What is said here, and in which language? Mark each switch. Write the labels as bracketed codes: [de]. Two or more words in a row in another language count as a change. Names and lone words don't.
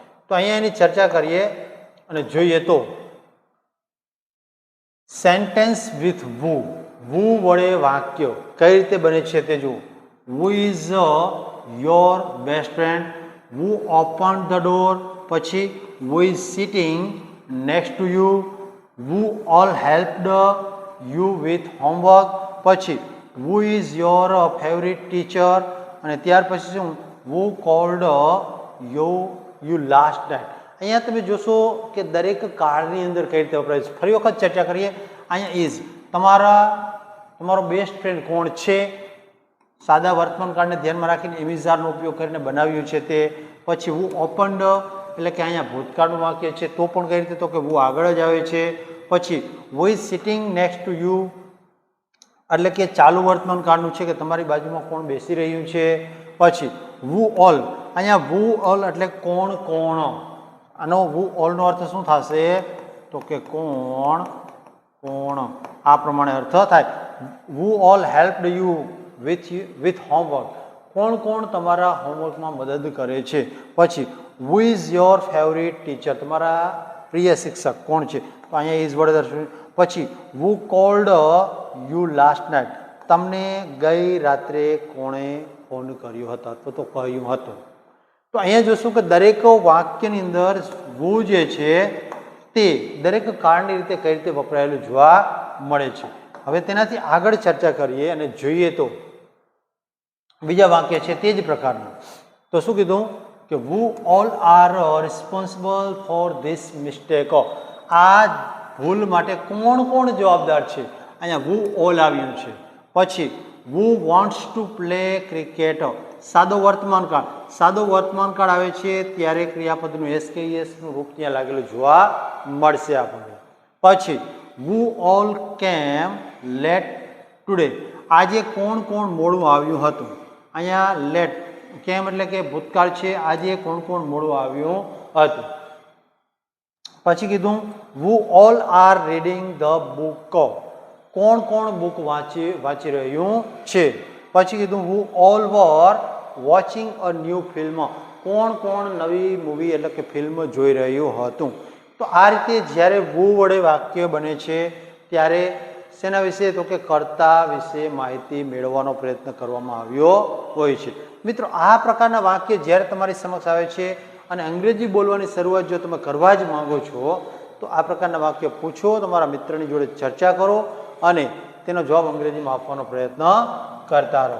[gu] તો અહીંયા એની ચર્ચા કરીએ અને જોઈએ તો [en] sentence with who. [gu] વુ વડે વાક્ય કઈ રીતે બને છે તે જુઓ. [en] who is your best friend, who open the door, પછી who is sitting next to you, who all helped you with homework, પછી who is your favorite teacher, [gu] અને ત્યાર પછી શું [en] who called you last night. [gu] અહીંયા તમે જોશો કે દરેક કાળની અંદર કઈ રીતે વપરાય છે. ફરી વખત ચર્ચા કરીએ. અહીંયા ઇઝ તમારો [en] best friend [gu] કોણ છે, સાદા વર્તમાન કાળને ધ્યાનમાં રાખીને એમિઝારનો ઉપયોગ કરીને બનાવ્યું છે તે. પછી [en] who opened [gu] એટલે કે અહીંયા ભૂતકાળનું વાક્ય છે તો પણ કઈ રીતે તો કે વુ આગળ જ આવે છે. પછી [en] who is sitting next to you [gu] એટલે કે ચાલુ વર્તમાન કાળનું છે કે તમારી બાજુમાં કોણ બેસી રહ્યું છે. પછી [en] who all, [gu] અહીંયા [en] who all [gu] એટલે કોણ કોણ. આનો [en] who all [gu] નો અર્થ શું થશે તો કે કોણ કોણ. આ પ્રમાણે અર્થ થાય. [en] who all helped you with homework, [gu] કોણ કોણ તમારા હોમવર્કમાં મદદ કરે છે. [en] પછી who is your favorite teacher, [gu] તમારા પ્રિય શિક્ષક કોણ છે તો અહીંયા ઇઝ વડે દર્શાવ્યું. [en] પછી who called you last night, [gu] તમને ગઈ રાત્રે કોણે ફોન કર્યો હતો અથવા તો કહ્યું હતું. તો અહીંયા જોશું કે દરેક વાક્યની અંદર who જે છે તે દરેક કાળની રીતે કઈ રીતે વપરાયેલું જોવા મળે છે. હવે તેનાથી આગળ ચર્ચા કરીએ અને જોઈએ તો બીજા વાક્ય છે તે જ પ્રકારનું. તો શું કીધું કે [en] who all are responsible for this mistake, [gu] આ ભૂલ માટે કોણ કોણ જવાબદાર છે. અહીંયા [en] who all [gu] આવ્યું છે. પછી [en] who wants to play cricket, [gu] સાદો વર્તમાન કાળ. સાદો વર્તમાન કાળ આવે છે ત્યારે ક્રિયાપદનું SKES નું રૂપ ત્યાં લાગેલું જોવા મળશે આપણને. [en] પછી who all came late today, [gu] આજે કોણ કોણ મોડું આવ્યું હતું. અહીંયા લેટ કેમ એટલે કે ભૂતકાળ છે, આજે કોણ કોણ મોડું આવ્યું હતું. પછી કીધું [en] who all are reading the book, [gu] કોણ કોણ બુક વાંચી રહ્યું છે. પછી કીધું [en] who all were watching a new film, [gu] કોણ કોણ નવી મૂવી એટલે કે ફિલ્મ જોઈ રહ્યું હતું. તો આ રીતે જ્યારે who વડે વાક્ય બને છે ત્યારે શેના વિશે તો કે કર્તા વિશે માહિતી મેળવવાનો પ્રયત્ન કરવામાં આવ્યો હોય છે. મિત્રો આ પ્રકારના વાક્ય જ્યારે તમારી સમક્ષ આવે છે અને અંગ્રેજી બોલવાની શરૂઆત જો તમે કરવા જ માંગો છો તો આ પ્રકારના વાક્ય પૂછો, તમારા મિત્રની જોડે ચર્ચા કરો અને તેનો જવાબ અંગ્રેજીમાં આપવાનો પ્રયત્ન કરતા રહો.